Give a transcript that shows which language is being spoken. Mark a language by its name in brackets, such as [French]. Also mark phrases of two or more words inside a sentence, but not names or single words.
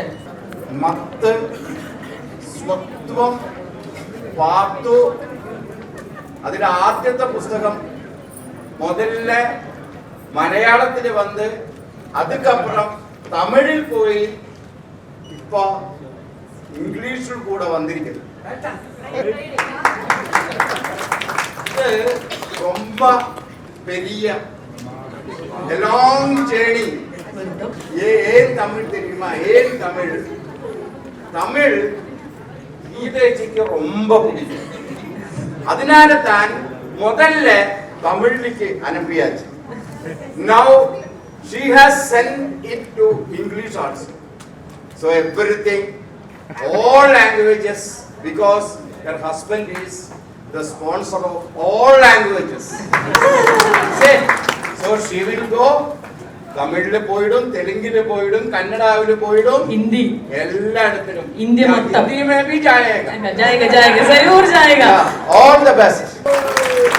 [Malayalam] മത്ത്, സ്വത്വം, പാത്തു, അതിന്റെ ആദ്യത്തെ പുസ്തകം മുതലിൽ മലയാളത്തിൽ വന്ന് അതുക്കപ്പുറം തമിഴിൽ പോയി ഇപ്പൊ ഇംഗ്ലീഷിൽ കൂടെ വന്നിരിക്കുന്നു. [Tamil] இது ரொம்ப பெரிய [English] long journey. [Tamil] ஏன் தமிழ் தெரியுமா? ஏன் தமிழ்? தமிழ் கீதைக்கு ரொம்ப பிடிக்கும். அதனால தான் முதல்ல தமிழுக்கு அனுப்பியாச்சு. [English] Now she has sent it to English also. So everything, all languages, because her husband is the sponsor of all languages. So she will go [Malayalam] തമിഴില് പോയിടും, തെലുങ്കില് പോയിടും, കന്നഡാവില് പോയിടും, ഹിന്ദി എല്ലായിടത്തിലും. ഇന്ത്യ മൊത്തം. [Hindi] ഹിന്ദി में भी जाएगा. जाएगा, जाएगा, जरूर जाएगा. [English] All the best.